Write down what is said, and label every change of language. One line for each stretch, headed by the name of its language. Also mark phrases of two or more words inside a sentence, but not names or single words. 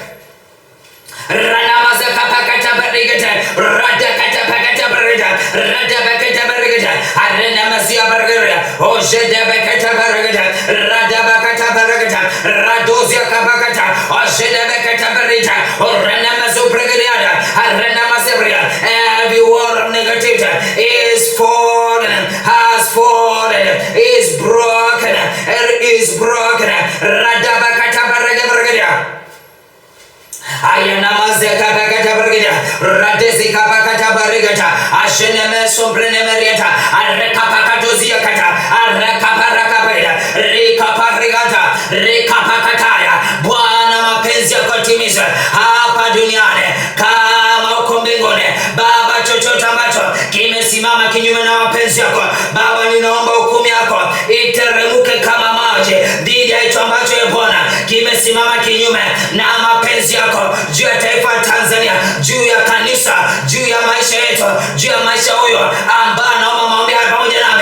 English: rana mazaka pakata barigeta rada kata pakata barigeta rada pakata barigeta arena mazia barigeta ojede bakata barigeta rada bakata barigeta radozia kapakata ojede bakata barigeta orena mazobrigeta arena mazebria. Every word of negativity is fallen, has fallen, is broken, is broken. Rada bakata barigeta ayana mazeka pakata barigeta radezi kapakata barigeta asheneme sombrene merieta areka pakatozia kata areka paraka barigeta reka parigata reka pakataya.
Swahili: Bwana mapenzi yako timiza hapa duniani kama uko mbinguni. Baba, chochote ambacho kimesimama kinyume na mapenzi yako Baba, ninaomba hukumu yako iteremke kama maji dhidi ya hicho ambacho Bwana kimesimama kinyume na mapenzi yako juu ya taifa Tanzania, juu ya kanisa, juu ya maisha yetu, juu ya maisha huyo ambaye naomba maombi haya pamoja nami.